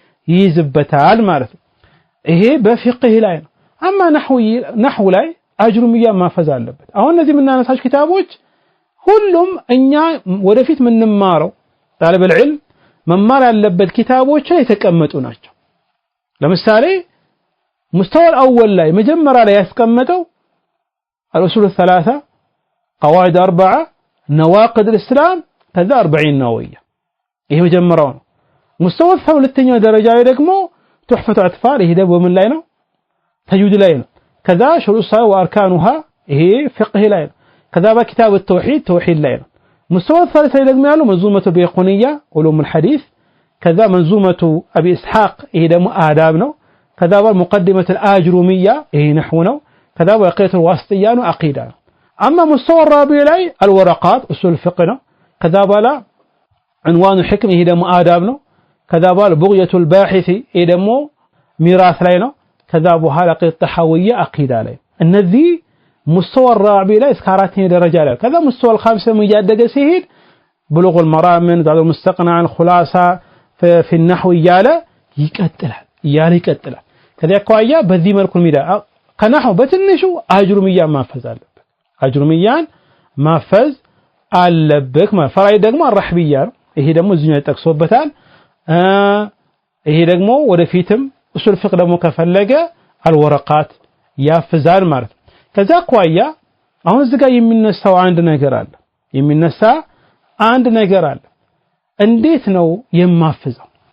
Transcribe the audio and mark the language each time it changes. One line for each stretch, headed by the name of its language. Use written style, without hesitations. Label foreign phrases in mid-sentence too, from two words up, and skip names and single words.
Amharic: ይይዝበታል ማለት ነው። ይሄ በፊቅህ ላይ ነው። አማ ነህው ላይ አጅሩሚያ ማፈዝ አለበት። አሁን እነዚህ የምናነሳቸው ኪታቦች ሁሉም እኛ ወደፊት ምንማረው ጣለበል ዒልም መማር ያለበት ኪታቦች የተቀመጡ ናቸው። ለምሳሌ ሙስተወል አወል ላይ መጀመሪያ ላይ ያስቀመጠው
Arabic: الأصول الثلاثة قواعد أربعة نواقض الإسلام
Amharic: ከዛ 40 نووية ይሄ መጀመሪያው ነው። ሙስተወል ሁለተኛው ደረጃ ላይ ደግሞ ቱህፈቱ አጥፋል ይሄ ደግሞ ምን ላይ ነው? ተጅዊድ ላይ ነው። ከዛ ሹሩጥ ሰላህ ወአርካኑሃ ይሄ ፍቅህ ላይ ነው። ከዛ በኪታብ ተውሂድ ላይ ነው። ሙስተወል ثالث ላይ ደግሞ ያለው መንዙመቱ ቢቁንያ ዑሉም الحديث ከዛ መንዙመቱ አቢ ኢስሐቅ ይሄ ደግሞ አዳብ ነው። ከዛ በሙቀዲመቱ الآجرومية ይሄ ነህው ነው። ከዛ በቂየቱ الواسطية ነው አቂዳ ነው። አማ ሙስተወል ራቢዕ ላይ
Arabic: الورقات اصول الفقه
Amharic: ነው። ከዛ በኋላ
Arabic: عنوان الحكم
Amharic: ይሄ ደግሞ አዳብ ነው። ከዛ በኋላ
Arabic: بغية الباحث
Amharic: ይሄ ደግሞ ሚራስ ላይ ነው። ከዛ በኋላ ቂየቱ ተሐዊያ አቂዳ ላይ እነዚህ ሙስተወል ራቢዕ ላይ እስከ አራተኛ ደረጃ ላይ ከዛ ሙስተወል ኻምስ እያደገ ሲሄድ
Arabic: بلوغ المرام ذات المستقنع الخلاصة في النحو
Amharic: እያለ ይቀጥላል። ከዛ አኳያ በዚህ መልኩ ሚዳ ከነህው በትንሹ አጅሩሚያ ማፈዝ አለበት። አጅሩሚያን ማፈዝ አለበት ማለት ፈራኢድ ደግሞ አራህቢያ ነው። ይሄ ደግሞ እዚህኛው ተጠቅሶበታል። ይሄ ደግሞ ወደፊትም ኡሱል ፍቅህ ደግሞ ከፈለገ አልወረቃት ያፍዛል ማለት ነው። ከዛ አኳያ አሁን እዚህ ጋር የሚነሳው አንድ ነገር አለ። እንዴት ነው የማፍዘው?